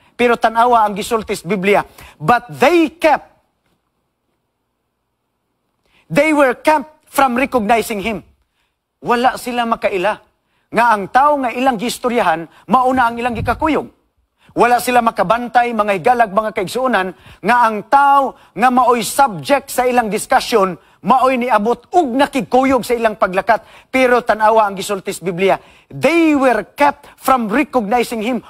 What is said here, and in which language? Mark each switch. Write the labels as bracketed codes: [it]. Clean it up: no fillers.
[ceb] Pero tanawa ang gisultis Biblia. [en] But they were kept from recognizing Him. [ceb] Wala sila makaila nga ang tao nga ilang gistoryahan mauna ang ilang gikakuyog. Wala sila makabantay, mga higalag, mga kaigsuonan, nga ang tao nga maoy [en] subject [ceb] sa ilang [en] discussion, [ceb] maoy niabot ug nakikuyog sa ilang paglakat. Pero tanawa ang gisultis Biblia, [en] they were kept from recognizing Him.